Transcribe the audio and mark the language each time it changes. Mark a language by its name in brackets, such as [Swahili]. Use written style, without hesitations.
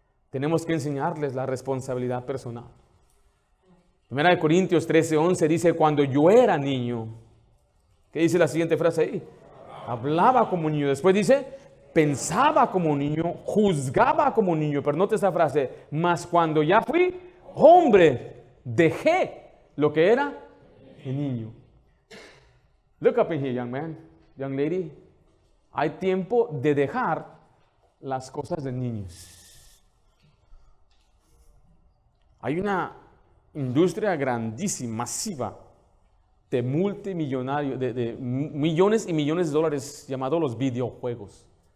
[Spanish] Tenemos que enseñarles la responsabilidad personal. 1 Corintios 13:11 dice, cuando yo era niño, ¿qué dice la siguiente frase ahí? Hablaba como niño. Después dice, pensaba como niño, juzgaba como niño. Pero note esta frase, mas cuando ya fui hombre, dejé lo que era el niño. [English] Look up in here, young man, young lady. [Spanish] Hay tiempo de dejar las cosas de niños. Hay una industria grandísima, masiva, de multimillonarios, de millones y millones de dólares llamados los videojuegos.